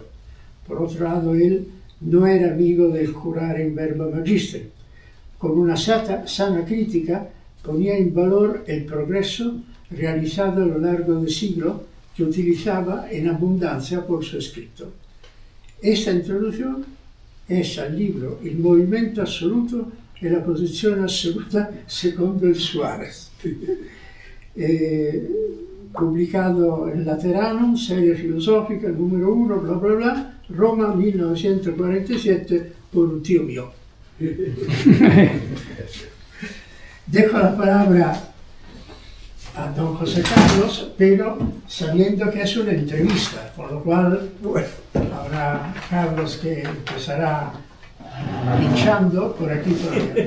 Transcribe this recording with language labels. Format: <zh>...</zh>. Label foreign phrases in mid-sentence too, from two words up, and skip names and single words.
<es>Por otro lado, él no era amigo del jurar</es> <la>in verba magister.</la> <es>Con una sana crítica ponía en valor el progreso realizado a lo largo del siglo que utilizaba en abundancia por su escrito. Esta introducción es al libro Il movimento assoluto e la posizione assoluta secondo il Suárez, publicado en Lateranum, serie filosófica número 1, bla bla bla, Roma 1947, por un tío mío. Dejo la palabra a don José Carlos, pero sabiendo que es una entrevista, por lo cual, bueno, habrá Carlos que empezará pinchando por aquí por allá.</es>